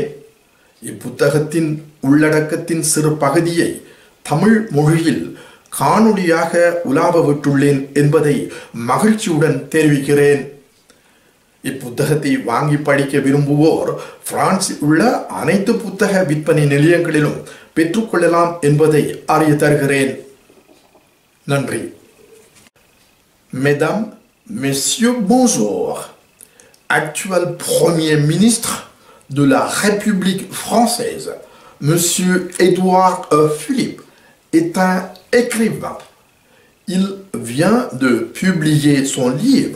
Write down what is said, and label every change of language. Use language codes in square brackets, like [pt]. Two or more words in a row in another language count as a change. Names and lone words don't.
[ta] இப்புத்தகத்தின் உள்ளடக்கத்தின் சிறு பகுதியை தமிழ் மொழியில் காணொளியாக உலாவ விட்டுள்ளேன் என்பதை மகிழ்ச்சியுடன் தெரிவிக்கிறேன். இப்புத்தகத்தை வாங்கி படிக்க விரும்புவோர் பிரான்சில் உள்ள அனைத்து புத்தக விற்பனை நிலையங்களிலும் பெற்றுக்கொள்ளலாம் என்பதை அறிய தருகிறேன். நன்றி. [fr] Mesdames, Messieurs, bonjour. Actuel Premier ministre de la République française, Monsieur Édouard Philippe, est un écrivain. Il vient de publier son livre.